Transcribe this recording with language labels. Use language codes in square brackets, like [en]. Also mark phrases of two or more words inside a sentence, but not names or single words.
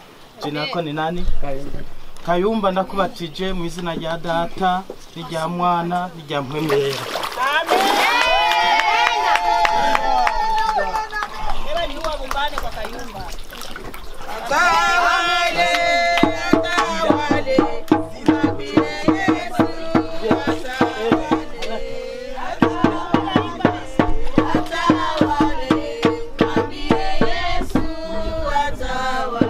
[sw] Jinako ni nani? [rn] Kayumba ndakubatije mu izina rya Data n'irya Mwana n'irya Mpwemu Yera. [sw] Atawale, atawale, mwambie Yesu atawale. Atawale, mwambie Yesu atawale.